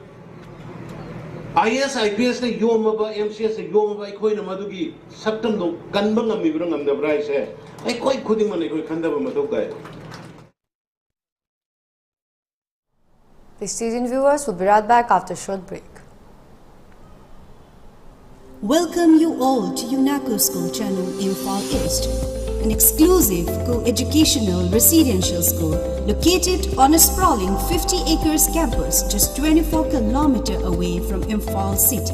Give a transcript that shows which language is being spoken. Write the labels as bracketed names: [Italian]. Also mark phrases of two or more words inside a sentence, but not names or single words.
[Manipuri] IS IPS ne yomaba MCS ne yomaba ai khoi na madugi saktam do ganba ngami bra ngamda brai se ai khoi khuding mane khoi khandaba matok dai. [English] Please stay tuned, viewers. We'll be right back after a short break. Welcome you all to UNACO School Channel Imphal East, an exclusive co-educational residential school located on a sprawling 50 acres campus just 24 km away from Imphal city.